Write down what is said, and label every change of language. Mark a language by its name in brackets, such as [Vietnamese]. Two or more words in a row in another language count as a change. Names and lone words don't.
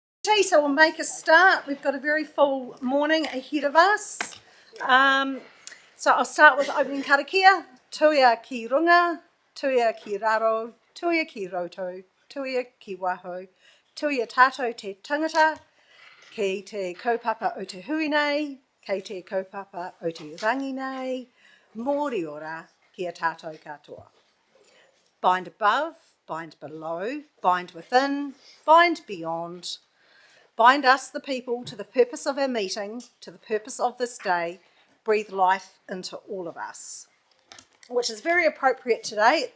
[English] Alrighty, so we'll make a start. We've got a very full morning ahead of us. So I'll start with opening karakia. [Māori] Tuia ki runga, tuia ki raro, tuia ki roto, tuia ki waho, tuia tātou te tangata, ki te kaupapa o te hui nei, ki te kaupapa o te rangi nei, mōri ora ki a tātou katoa. [English] Bind above, bind below, bind within, bind beyond. Bind us, the people, to the purpose of our meeting, to the purpose of this day. Breathe life into all of us. Which is very appropriate today.